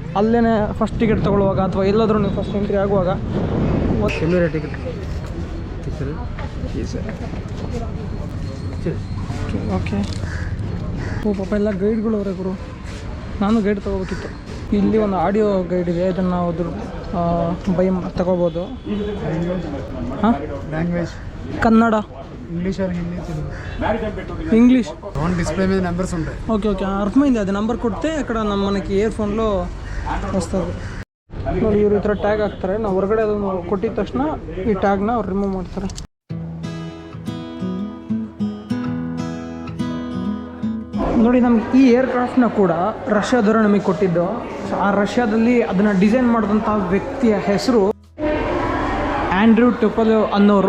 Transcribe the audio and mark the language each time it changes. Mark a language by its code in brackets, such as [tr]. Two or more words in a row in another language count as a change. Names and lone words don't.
[kn] ಅಲ್ಲೇ [en] first ticket [kn] ತೊಗೊಳ್ಳುವಾಗ ಅಥವಾ ಎಲ್ಲಾದರೂ ನೀವು [en] first entry [kn] ಆಗುವಾಗ [en] ticket okay. [kn] ಓ ಪಾಪ ಎಲ್ಲ ಗೈಡ್ಗಳು ಅವರೇ ಗುರು. ನಾನು ಗೈಡ್ ತೊಗೋಬೇಕಿತ್ತು. ಇಲ್ಲಿ ಒಂದು [en] audio guide [kn] ಇದೆ, ಇದನ್ನು ನಾವು ಬೈ ತಗೋಬೋದು. ಹಾಂ, ಲ್ಯಾಂಗ್ವೇಜ್ ಕನ್ನಡ, [en] English or [te] హిందీ తెలుగు ఇంగ్లీష్ [en] on display [te] మీద నెంబర్స్ ఉంటాయి. [en] okay okay [te] అర్థమైంది. అది నెంబర్ కొడితే ఇక్కడ మనకి ఇయర్ ఫోన్లో వస్తుంది ನೋಡಿ. [kn] ಇವರು ಈ ಥರ ಟ್ಯಾಗ್ ಹಾಕ್ತಾರೆ. ನಾವು ಹೊರಗಡೆ ಅದನ್ನು ಕೊಟ್ಟಿದ ತಕ್ಷಣ ಈ ಟ್ಯಾಗ್ನ ಅವ್ರು ರಿಮೂವ್ ಮಾಡ್ತಾರೆ. ನೋಡಿ, ನಮ್ಗೆ ಈ ಏರ್ಕ್ರಾಫ್ಟ್ನ ಕೂಡ ರಷ್ಯಾದವರು ನಮಗೆ ಕೊಟ್ಟಿದ್ದು. ಸೊ ಆ ರಷ್ಯಾದಲ್ಲಿ ಅದನ್ನು ಡಿಸೈನ್ ಮಾಡಿದಂಥ ವ್ಯಕ್ತಿಯ ಹೆಸರು ಆಂಡ್ರ್ಯೂ ಟುಪಲೋವ್ ಅನ್ನೋರು.